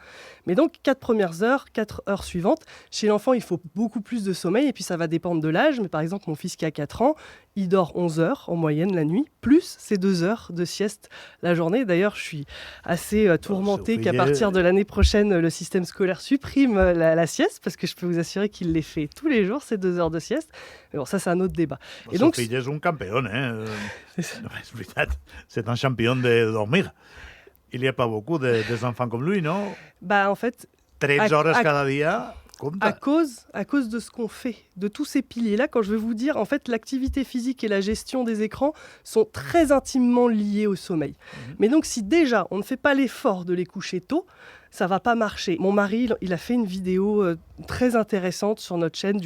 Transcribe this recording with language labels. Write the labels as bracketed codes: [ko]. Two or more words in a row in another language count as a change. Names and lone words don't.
[fr] Mais donc 4 premières heures, 4 heures suivantes, chez l'enfant, il faut beaucoup plus de sommeil, et puis ça va dépendre de l'âge, mais par exemple mon fils qui a 4 ans, il dort 11 heures en moyenne la nuit, plus ces 2 heures de sieste la journée. D'ailleurs, je suis assez tourmentée qu'à partir de l'année prochaine, le système scolaire supprime la sieste, parce que je peux vous assurer qu'il les fait tous les jours, ces 2 heures de sieste. Mais bon, ça c'est un autre débat. [ca] El seu fill és un campió, És veritat, [fr] c'est un champion de dormir. Il n'y a pas beaucoup des enfants comme lui, non? Bah, en fait, [ca] 13 hores cada dia, [fr] à compte. cause de ce qu'on fait, de tous ces piliers-là, quand je vais vous dire, en fait, l'activité physique et la gestion des écrans sont très intimement liés au sommeil. Mais donc, si déjà, on ne fait pas l'effort de les coucher tôt, ça va pas marcher. Mon mari, il a fait une vidéo très intéressante sur notre chaîne.